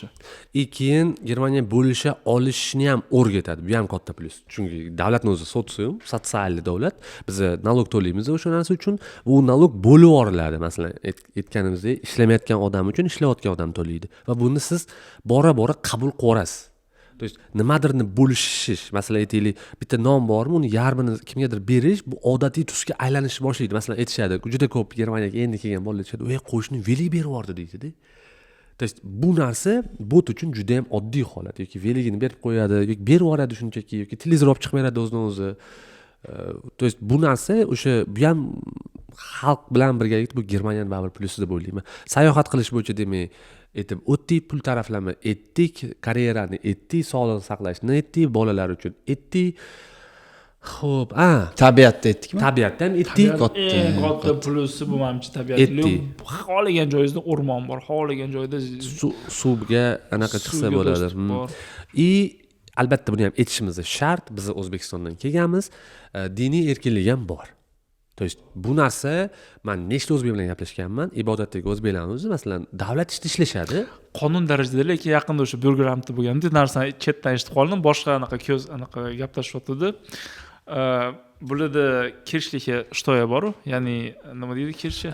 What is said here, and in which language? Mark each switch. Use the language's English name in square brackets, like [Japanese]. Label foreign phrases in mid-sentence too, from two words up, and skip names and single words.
[Uzbek] Keyin Germaniya bo'lisha olishni ham o'rgatadi. Bu ham katta plus. Chunki davlatning o'zi sotsium, sotsial davlat. Biz nalog to'laymiz o'sha narsa uchun. Bu nalog bo'lib yuboriladi. Masalan, aytganimizdek, ishlamayotgan odam uchun ishlayotgan odam to'laydi. Va buni siz bora-bora qabul qilasiz. [Russian] То есть [Uzbek] nimadirni bo'lishish, masalan aytaylik, bitta non bormi, uni yarmini kimgadir berish, bu odatiy tusga aylanish boshlaydi. Masalan aytishadi, juda ko'p Germaniyaga endi kelgan bolalar aytishadi, "Voy, qo'shni veli berib yubordi" deydi-da. [Russian] То есть [Uzbek] bu narsa bot uchun juda ham oddiy holat. Yoki veligini berib qo'yadi, yoki berib yuboradi shunchaki, yoki televizor olib chiqib beradi o'zidan o'zi. [Russian] То есть [Uzbek] bu narsa o'sha bu ham xalq bilan birgalikda bu Germaniyaning baribir plusi deb o'ylayman. Sayohat qilish bo'yicha demak, aytib o'tdik, pul taraflama etdik, karyerani etdik, sog'liqni saqlashni etdik, bolalar uchun etdik. Xo'p, tabiatda etdikmi? Tabiatda ham etdik. Katta plusi bu menimcha tabiatli. Xohlagan joyingizda o'rmon bor, xohlagan joyda suvga anaqa chiqsa bo'ladi. Albatta buni ham aytishimiz shart. Biz O'zbekistondan kelganmiz, diniy erkinlik ham bor. [Russian] То есть [Uzbek] bu narsa, men nechta o'zbek bilan gaplashganman, ibodatdagi o'zbeklarimiz masalan davlat ishida ishlashadi. Qonun darajada, lekin yaqinda o'sha burgeramda bo'lganda narsani chetdan eshitib qoldim, boshqa anaqa ko'z anaqa gaplashyotdi. Bularda kirshlikka shtoya bor-ku, ya'ni nima deydi kirshi?